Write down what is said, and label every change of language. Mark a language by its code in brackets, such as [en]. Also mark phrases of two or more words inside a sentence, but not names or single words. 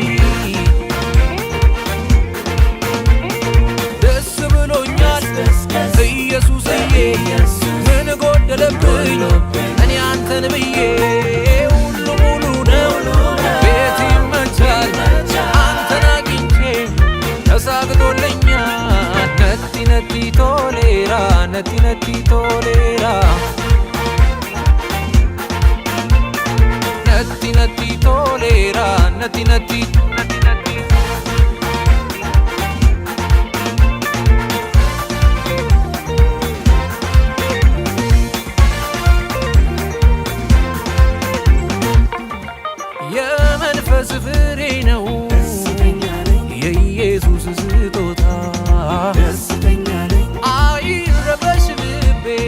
[am] ደስ ብሎኛል ኢየሱስዬ ምን ጎደለብኝ እኔ አንተን ብዬ ሁሉ ሙሉ ነው ቤት ይመቻል አንተን አግኝቼ ተሳክቶልኛል [om] natti tolera natti tolera natti tolera natti [am] የመንፈስ ፍሬ ነው የኢየሱስ ስጦታ አይረበሽ ልቤ